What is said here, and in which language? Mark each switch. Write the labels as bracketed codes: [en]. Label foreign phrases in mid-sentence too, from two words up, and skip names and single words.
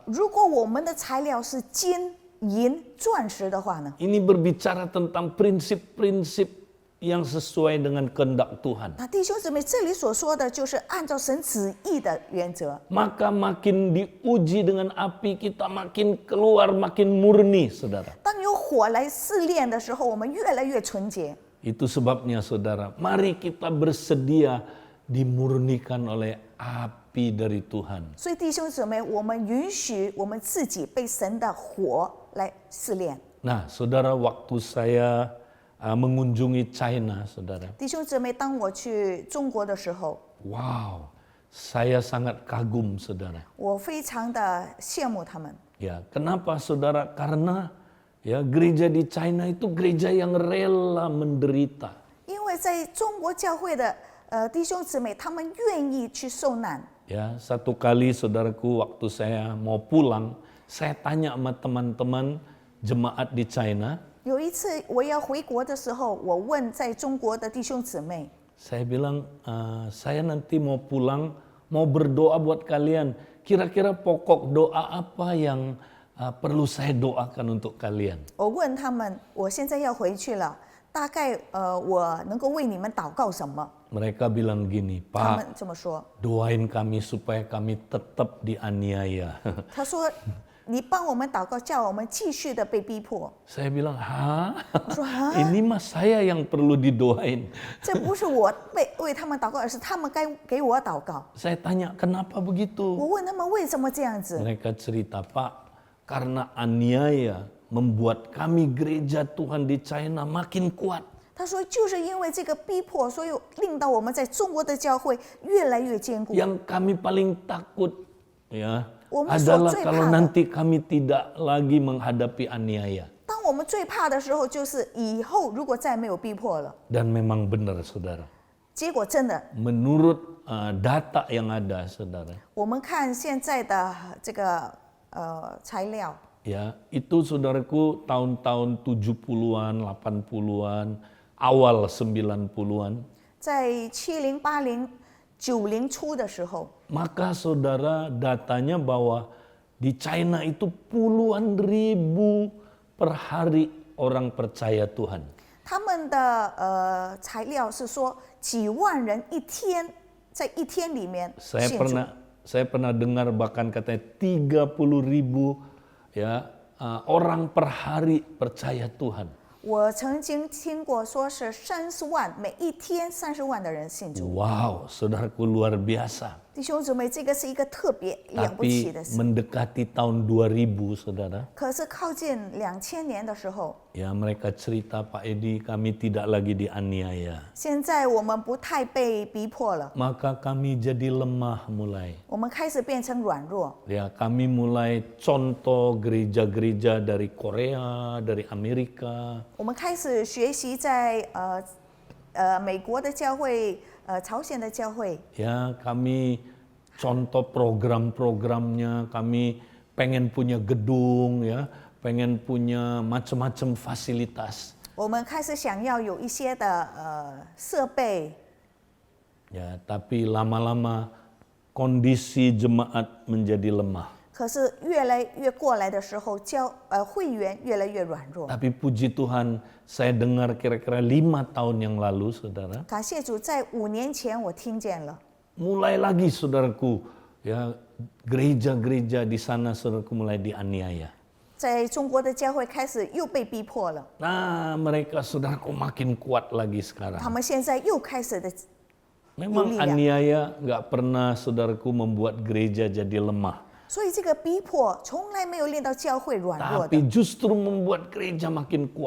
[zh] 的材料是金、银、钻石的话呢？ [id] Ini berbicara tentang prinsip-prinsip yang sesuai dengan kehendak Tuhan. [zh] 那弟兄姊妹，这里所说的就是按照神旨意的原则。 [id] Maka makin diuji dengan api, kita makin keluar, makin murni, saudara. [zh] 当有火来试炼的时候，我们越来越纯洁。 [id] Itu sebabnya, saudara, mari kita bersedia dimurnikan oleh api dari Tuhan. [zh] 所以弟兄姊妹，我们允许我们自己被神的火来试炼。 [id] Nah, saudara, waktu saya mengunjungi China, saudara. [zh] 弟兄姊妹，当我去中国的时候， [id] Wow, saya sangat kagum, saudara. [zh] 我非常的羡慕他们。 [id] Ya, kenapa, saudara? Karena ya gereja di China itu gereja yang rela menderita. [zh] 因为在中国教会的弟兄姊妹，他们愿意去受难。 [id] Ya, satu kali saudaraku waktu saya mau pulang, saya tanya sama teman-teman jemaat di China. [zh] 有一次我要回国的时候，我问在中国的弟兄姊妹， [id] Saya bilang, saya nanti mau pulang, mau berdoa buat kalian. Kira-kira pokok doa apa yang perlu saya doakan untuk kalian? [zh] 我问他们，我现在要回去了，大概我能够为你们祷告什么？ [id] Mereka bilang gini, [zh] 他们 [id] Pak, [zh] 这么说。 [id] doain kami supaya kami tetap dianiaya. [zh] 他说：“你帮我们祷告，叫我们继续的被逼迫。 [id] Saya bilang, hah? [zh] 我说啊， [id] Ini mah saya yang perlu didoain. [zh] 这不是我为他们祷告，而是他们该给我祷告。 [id] Saya tanya, kenapa [zh] 我 [id] begitu? [zh] 问他们为什么这样子？ [id] Mereka cerita, Pak, karena aniaya membuat kami gereja Tuhan di China makin kuat. [zh] 他说，就是因为这个逼迫，所以令到我们在中国的教会越来越坚固。 [id] Yang kami paling takut ya [zh] 我们所 [id] adalah [zh] 最 [id] kalau [zh] 怕的， [id] nanti kami tidak lagi menghadapi aniaya. [zh] 当我们最怕的时候，就是以后如果再没有逼迫了。 [id] Dan memang benar, saudara. [zh] 结果真的， [id] Menurut data yang ada, saudara, [zh] 我们看现在的这个材料， [id] ya itu saudaraku tahun-tahun 70-an, 80-an, awal 90-an. [zh] 在70、80、90初的时候， [id] Maka saudara datanya bahwa di China itu puluhan ribu per hari orang percaya Tuhan. [zh] 他们的材料是说几万人一天，在一天里面信主。 [id] Saya pernah dengar bahkan katanya 30.000 ya orang per hari percaya Tuhan. [zh] 我曾经听过说是30万，每一天30万的人信主。 [id] Wow, saudaraku luar biasa. [zh] 弟兄姊妹，这个是一个特别了不起 [id] Tapi [zh] 的事。 [id] mendekati tahun 2000, saudara, [zh] 可是靠近2000年的时候， [id] ya mereka cerita, Pak Edi, kami tidak lagi dianiaya. [zh] 现在我们不太被逼迫了， [id] Maka kami jadi lemah mulai. [zh] 我们开始变成软弱。 [id] Ya, kami mulai contoh gereja-gereja dari Korea, dari Amerika. [zh] 我们开始学习在美国的教会、朝鲜的教会。 [id] Ya, kami contoh program-programnya, kami pengen punya gedung, ya, pengen punya macam-macam fasilitas. [zh] 我们开始想要有一些的设备， [id] Ya, tapi lama-lama kondisi jemaat menjadi lemah. [zh] 可是越来越过来的时候，会员越来越软弱。 [id] Tapi puji Tuhan, saya dengar kira-kira 5 tahun yang lalu, saudara. [zh] 感谢主，在5年前我听见了， [id] Mulai lagi, saudaraku, ya gereja-gereja di sana, saudaraku, mulai dianiaya. [zh] 在中国的教会开始又被逼迫了。 [id] Nah, mereka, saudaraku, makin kuat lagi sekarang. [zh] 他们现在又开始的 [id] Memang aniaya nggak pernah, saudaraku, membuat gereja jadi lemah. [zh] 所以这个逼迫从来没有令到教会软弱的， [id] Tapi justru membuat gereja makin kuat,